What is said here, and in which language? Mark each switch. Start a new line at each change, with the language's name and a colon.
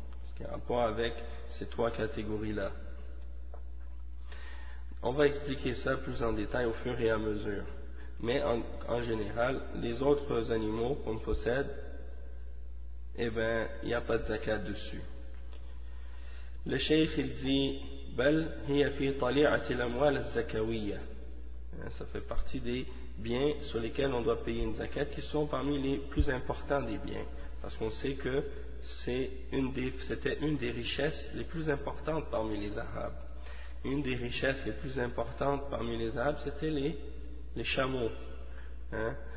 French: Ce qui a rapport avec ces trois catégories-là. On va expliquer ça plus en détail au fur et à mesure. Mais en général, les autres animaux qu'on possède, il n'y a pas de zakat dessus. Le cheikh il dit
Arabic: بل هي في طليعة الأموال الزكوية.
French: Ça fait partie des biens sur lesquels on doit payer une zakat, qui sont parmi les plus importants des biens, parce qu'on sait que c'était une des richesses les plus importantes parmi les Arabes. Une des richesses les plus importantes parmi les Arabes, c'était les chameaux. Hein?